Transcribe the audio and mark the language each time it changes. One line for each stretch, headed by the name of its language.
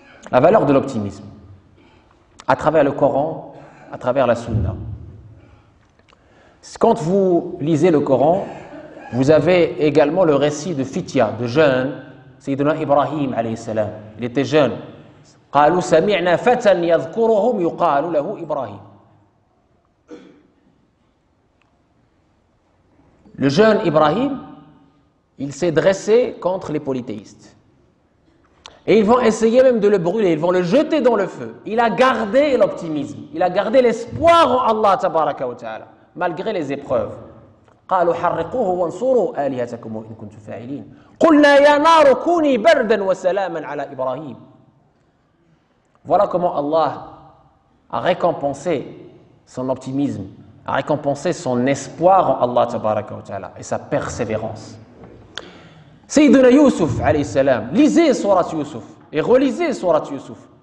French: La valeur de l'optimisme, à travers le Coran, à travers la Sunna. Quand vous lisez le Coran, vous avez également le récit de Fitya, de jeunes, Sayyidina Ibrahim alayhi salam. Il était jeune.
Arabic: قالوا سمعنا فتى يذكرهم يقال له إبراهيم.
French: Le jeune Ibrahim, il s'est dressé contre les polythéistes. Et ils vont essayer même de le brûler, ils vont le jeter dans le feu. Il a gardé l'optimisme, il a gardé l'espoir en Allah tabaraka wa ta'ala, malgré les épreuves.
Arabic: قالوا حرقوه وانصروا آلهتكم إن كنتم فاعلين. قلنا يا نار كوني بردا وسلاما على إبراهيم.
French: Voilà comment Allah a récompensé son optimisme, a récompensé son espoir en Allah tabaraka wa ta'ala et sa persévérance. Sayyidina Yusuf alayhi salam, lisez Surat Yusuf et relisez Surat Yusuf.